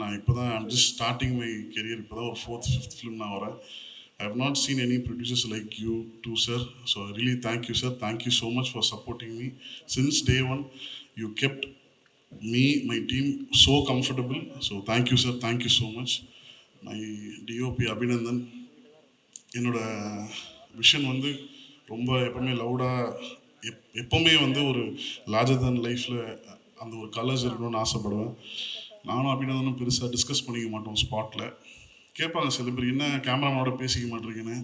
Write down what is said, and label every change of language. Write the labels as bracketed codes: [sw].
[ta] நான் இப்போ தான் [en] I'm just starting my career. [ta] இப்போ தான் ஒரு 4th 5th ஃபிலிம் நான் வரேன். [en] I have not seen any producers like you too, sir. So I really thank you, sir. Thank you so much for supporting me. Since day one, you kept me, my team so comfortable. So thank you, sir. Thank you so much. My DOP Abhinandan, [ta] என்னோட vision வந்து ரொம்ப எப்பவுமே லவுடாக எப்பவுமே வந்து ஒரு larger தன் லைஃப்பில் அந்த ஒரு கலர்ஸ் இருக்கணும்னு ஆசைப்படுவேன். நானும் அபிநந்தனும் பெருசாக டிஸ்கஸ் பண்ணிக்க மாட்டோம். ஸ்பாட்டில் கேட்பாங்க சில பேர், என்ன கேமராமேனோட பேசிக்க மாட்டேங்கன்னு.